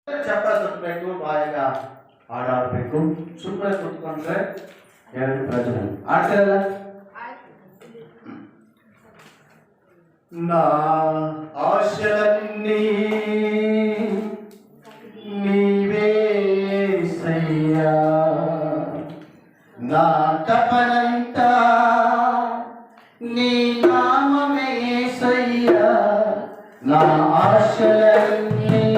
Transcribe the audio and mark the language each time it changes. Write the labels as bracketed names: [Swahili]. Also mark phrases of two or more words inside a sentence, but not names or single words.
[Kannada] ಚಪ್ರ ಸುತ್ತಬೇಕು, ಬಾಯಿಗ ಹಾಡಾಡಬೇಕು. ಸುಮ್ಮನೆ ಕುತ್ಕೊಂಡ್ರೆ ಎರಡು ಪ್ರಯೋಜನ. ಆಡ್ತಾರಲ್ಲ, [Telugu] నా ఆశలన్నీ నీవేసయ్యా, నా తపనంతా నీ నామమే యేసయ్యా, నా ఆశలన్నీ